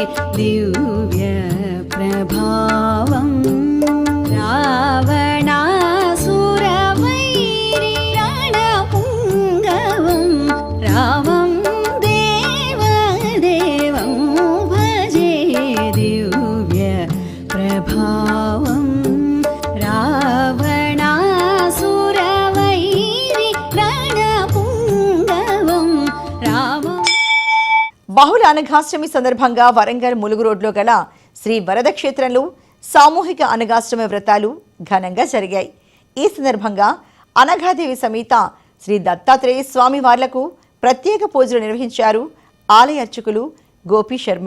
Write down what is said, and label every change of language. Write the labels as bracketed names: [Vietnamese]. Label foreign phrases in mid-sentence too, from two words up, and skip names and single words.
[Sanskrit] दिव्यप्रभावम् रावणासुरवैरिप्रणपुङ्गवं रामं देवदेवं भजे दिव्यप्रभावम् रावणासुरवैरिप्रणपुङ्गवं रामं [Telugu] బహుళ అనఘాష్టమి సందర్భంగా వరంగల్ ములుగు రోడ్లో గల శ్రీ వరద క్షేత్రంలో సామూహిక అనఘాష్టమి వ్రతాలు ఘనంగా జరిగాయి. ఈ సందర్భంగా అనఘాదేవి సమేత శ్రీ దత్తాత్రేయ స్వామి వార్లకు ప్రత్యేక పూజలు నిర్వహించారు ఆలయ అర్చకులు గోపి శర్మ.